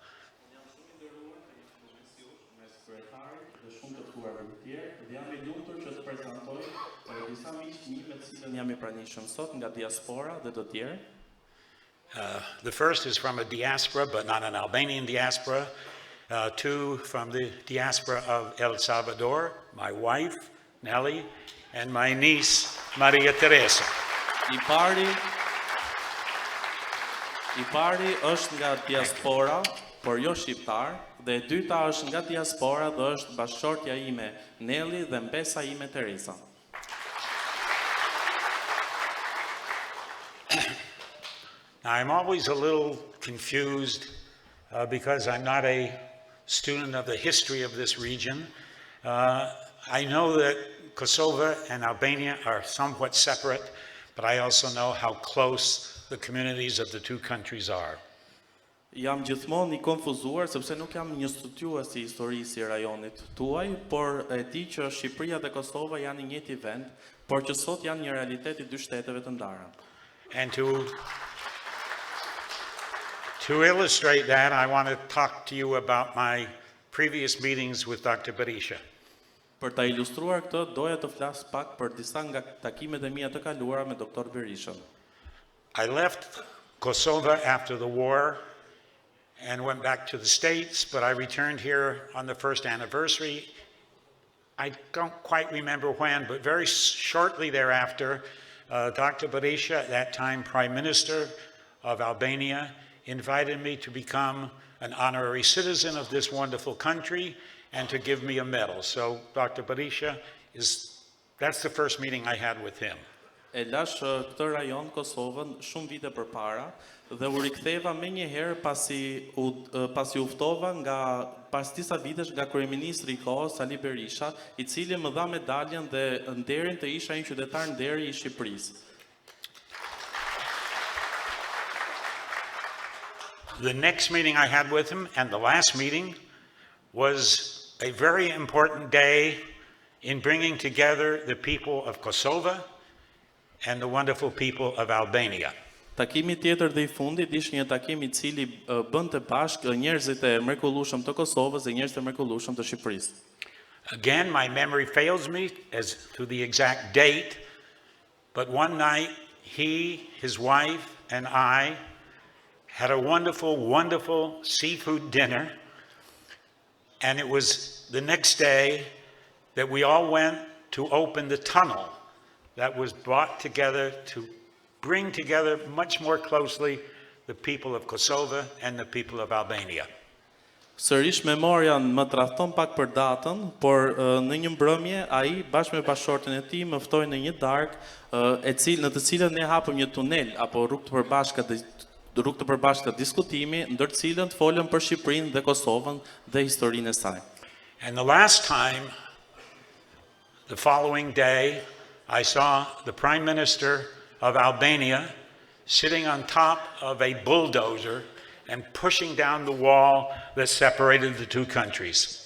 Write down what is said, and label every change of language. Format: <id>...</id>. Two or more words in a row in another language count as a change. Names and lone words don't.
<en>The first is from a diaspora, but not an Albanian diaspora. Two from the diaspora of El Salvador, my wife, Nelly, and my niece, Maria Teresa.</en> <sq>I pari është nga diaspora, por jo shqiptar, dhe e dyta është nga diaspora dhe është bashkëshortja ime, Nelly, dhe mbesa ime, Teresa.</sq> <en>Now, I'm always a little confused because I'm not a student of the history of this region. I know that Kosovo and Albania are somewhat separate, but I also know how close the communities of the two countries are.</en> <sq>Jam gjithmonë I konfuzuar sepse nuk jam një studiues I historisë I rajonit tuaj, por e di që Shqipëria dhe Kosova janë në njëjti vend, por që sot janë një realitet I dy shteteve të ndara.</sq> <en>And to illustrate that, I want to talk to you about my previous meetings with Dr. Berisha.</en> <sq>Për ta ilustruar këtë, doja të flas pak për disa nga takimet e mia të kaluara me Dr. Berishën.</sq> <en>I left Kosovo after the war, and went back to the States, but I returned here on the first anniversary. I don't quite remember when, but very shortly thereafter, Dr. Berisha, at that time Prime Minister of Albania, invited me to become an honorary citizen of this wonderful country and to give me a medal. So Dr. Berisha, that's the first meeting I had with him.</en> <sq>E lash këtë rajon Kosovën shumë vite përpara dhe u riktheva më një herë pasi u ftova pas disa vitesh nga kryeministri I kohës Sali Berisha, I cili më dha medaljen dhe nderin të isha një qytetar nderi I Shqipërisë.</sq> <en>The next meeting I had with him, and the last meeting, was a very important day in bringing together the people of Kosovo and the wonderful people of Albania.</en> <sq>Takimi tjetër dhe I fundit ishte një takim I cili bënte bashkë njerëzit e mrekullueshëm të Kosovës dhe njerëzit e mrekullueshëm të Shqipërisë.</sq> <en>Again, my memory fails me as to the exact date, but one night he, his wife, and I had a wonderful, wonderful seafood dinner, and it was the next day that we all went to open the tunnel that was brought together to bring together much more closely the people of Kosovo and the people of Albania.</en> <sq>Sërish memoria më tradhton pak për datën, por në një mbrëmje ai bashkë me bashkëshorten e tij më ftoi në një darkë në të cilën ne hapëm një tunel apo rrugë të përbashkët diskutimi, ndër të cilën folën për Shqipërinë dhe Kosovën dhe historinë e saj.</sq> <en>And the last time, the following day, I saw the Prime Minister of Albania sitting on top of a bulldozer and pushing down the wall that separated the two countries.</en>